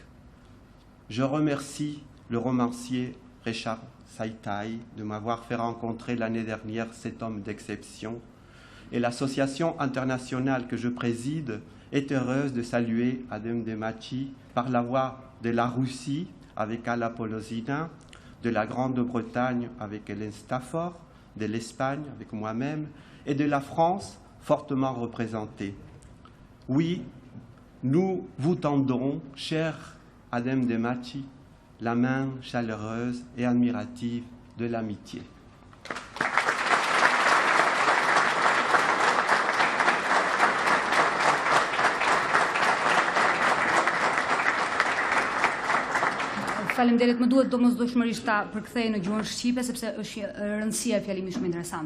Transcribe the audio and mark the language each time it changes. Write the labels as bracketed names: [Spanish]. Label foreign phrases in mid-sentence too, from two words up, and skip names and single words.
[French] Je remercie le romancier Richard Saitai de m'avoir fait rencontrer l'année dernière cet homme d'exception, et l'association internationale que je préside est heureuse de saluer Adem Demaci par la voix de la Russie avec Alla Polosina, de la Grande-Bretagne avec Hélène Stafford, de l'Espagne avec moi-même et de la France fortement représentée. Oui, nous vous tendons, cher Adem Demaci, la main chaleureuse et admirative de l'amitié. [Albanian] Faleminderit, më duhet domosdoshmërisht ta përkthej në gjuhën shqipe sepse është rëndësia e fjalimit shumë interesante.